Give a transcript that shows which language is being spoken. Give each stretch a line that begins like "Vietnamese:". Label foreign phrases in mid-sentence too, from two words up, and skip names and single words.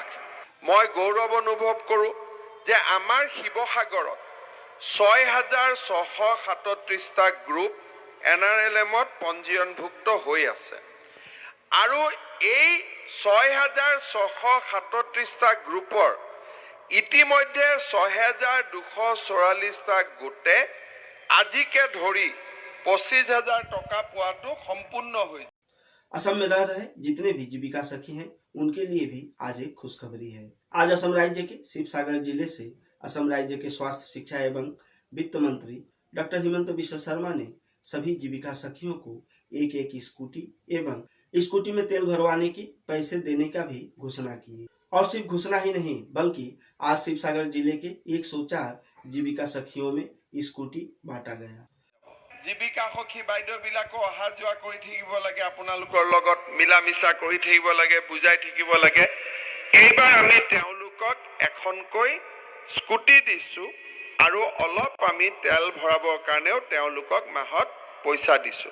Assamese: মই গৌৰৱ অনুভৱ কৰোঁ যে আমাৰ শিৱসাগৰত 6,637টা গ্ৰুপ NRLMত পঞ্জীয়নভুক্ত হৈ আছে, আৰু এই 6,637টা গ্ৰুপৰ ইতিমধ্যে 6,244টা গোটে আজিকে ধৰি 25,000 টকা পোৱাটো সম্পূৰ্ণ হৈছে।
Hindi: असम में रह रहे जितने भी जीविका सखी हैं उनके लिए भी आज एक खुशखबरी है। आज असम राज्य के शिवसागर जिले से असम राज्य के स्वास्थ्य, शिक्षा एवं वित्त मंत्री डॉक्टर हिमंत बिश्व शर्मा ने सभी जीविका सखियों को एक एक स्कूटी एवं स्कूटी में तेल भरवाने के पैसे देने का भी घोषणा की। और सिर्फ घोषणा ही नहीं, बल्कि आज शिवसागर जिले के 104 जीविका सखियों में स्कूटी बांटा गया।
Assamese: জীৱিকা সখী বাইদেউবিলাকো অহা যোৱা কৰি থাকিব লাগে, আপোনালোকৰ লগত মিলা মিছা কৰি থাকিব লাগে, বুজাই থাকিব লাগে। এইবাৰ আমি তেওঁলোকক এখনকৈ স্কুটি দিছো আৰু অলপ আমি তেল ভৰাবৰ কাৰণেও তেওঁলোকক মাহত পইচা দিছো।